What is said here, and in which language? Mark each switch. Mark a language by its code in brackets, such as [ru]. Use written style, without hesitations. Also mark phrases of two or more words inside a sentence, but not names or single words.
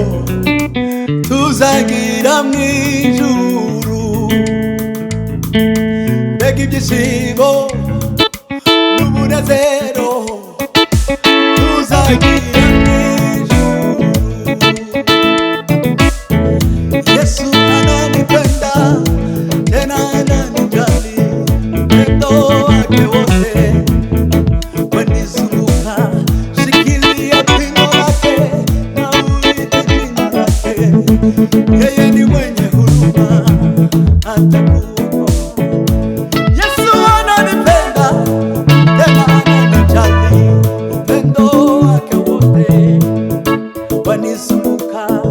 [rw] tuzagira mu ijuru mbega ibyishimo n'umunezero tuzagira mu ijuru [sw] Yesu ananipenda tena ananijali upendo wake wote wanizunguka shikilia pindo lake na uite jina lake yeye ni mwenye huruma atakuokoa Yesu ananipenda tena ananijali upendo wake wote wanizunguka